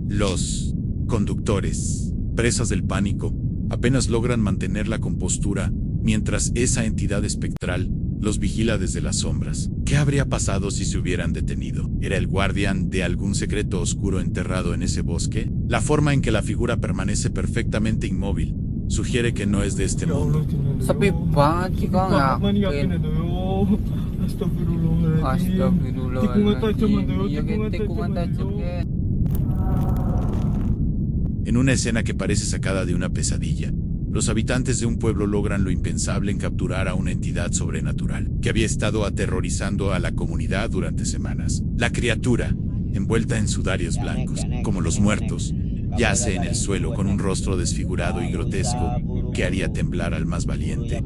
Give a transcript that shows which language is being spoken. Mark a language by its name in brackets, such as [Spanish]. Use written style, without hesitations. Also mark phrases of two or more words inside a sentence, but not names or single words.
[Spanish] Los conductores, presas del pánico, apenas logran mantener la compostura mientras esa entidad espectral los vigila desde las sombras. ¿Qué habría pasado si se hubieran detenido? ¿Era el guardián de algún secreto oscuro enterrado en ese bosque? La forma en que la figura permanece perfectamente inmóvil sugiere que no es de este mundo. [Indonesian] Sepi banget sih kok ngapain. Astagfirullahaladzim. Iya kan tikungan tajam kan. [Spanish] En una escena que parece sacada de una pesadilla, los habitantes de un pueblo logran lo impensable en capturar a una entidad sobrenatural que había estado aterrorizando a la comunidad durante semanas. La criatura, envuelta en sudarios blancos, como los muertos, Yace en el suelo con un rostro desfigurado y grotesco que haría temblar al más valiente.